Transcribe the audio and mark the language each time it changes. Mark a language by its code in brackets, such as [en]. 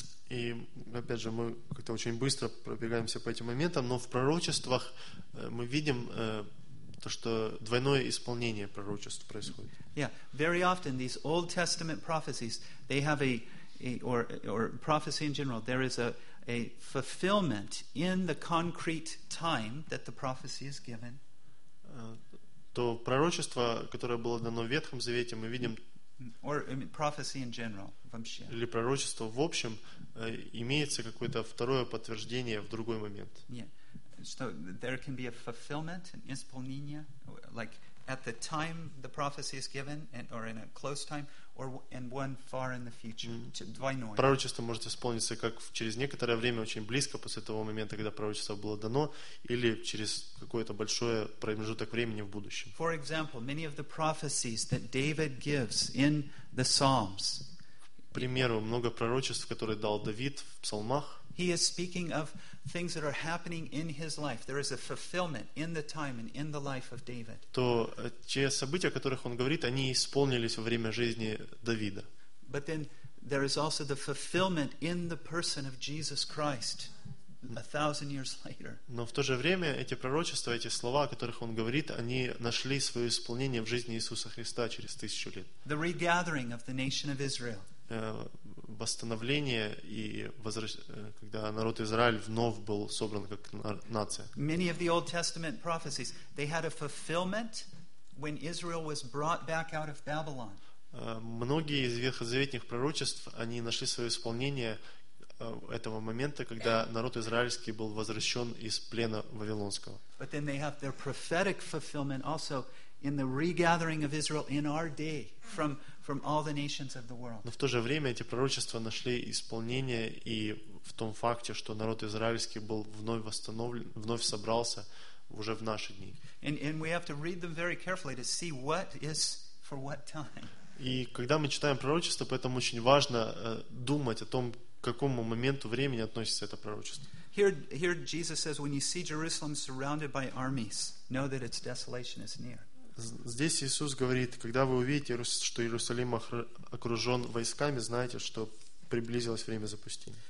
[ru] И опять же, мы как-то очень быстро пробегаемся по этим моментам, но в пророчествах мы видим то, что двойное исполнение пророчеств происходит. [en] Yeah, very often these Old Testament prophecies, they have a or prophecy in general, there is a fulfillment in the concrete time that the prophecy is given. [ru] То пророчество, которое было дано в Ветхом Завете, мы видим. [en] Or I mean, prophecy in general, [ru] вообще. Или пророчество в общем имеется какое-то второе подтверждение в другой момент. [en] Yeah. So there can be a fulfillment, an [ru] исполнение, [en] like at the time the prophecy is given, and, or in a close time, or and one far in the future. [ru] Двойное. Пророчество может исполниться как через некоторое время, очень близко после того момента, когда пророчество было дано, или через какое-то большое промежуток времени в будущем. [en] For example, many of the prophecies that David gives in the Psalms. [ru] К примеру, много пророчеств, которые дал Давид в псалмах. [en] He is speaking of things that are happening in his life. There is a fulfillment in the time and in the life of David. [ru] То те события, о которых он говорит, они исполнились во время жизни Давида. [en] But then there is also the fulfillment in the person of Jesus Christ 1,000 years later. [ru] Но в то же время эти пророчества, эти слова, о которых он говорит, они нашли свое исполнение в жизни Иисуса Христа через 1000 лет. [en] The regathering of the nation of Israel. [ru] Восстановление и когда народ Израиль вновь был собран как нация. [en] Many of the Old Testament prophecies, they had a fulfillment when Israel was brought back out of Babylon. [ru] Многие из ветхозаветных пророчеств, они нашли свое исполнение этого момента, когда народ израильский был возвращен из плена вавилонского. [en] But then they have their prophetic fulfillment also in the regathering of Israel in our day from all the nations of the world. [ru] Но в то же время эти пророчества нашли исполнение и в том факте, что народ израильский был вновь восстановлен, вновь собрался уже в наши дни. [en] And we have to read them very carefully to see what is for what time. [ru] И когда мы читаем пророчество, поэтому очень важно думать о том, к какому моменту времени относится это пророчество. [en] Here Jesus says, when you see Jerusalem surrounded by armies, know that its desolation is near. [ru] Здесь Иисус говорит, когда вы увидите, что Иерусалим окружен войсками, знайте, что приблизилось время запустения.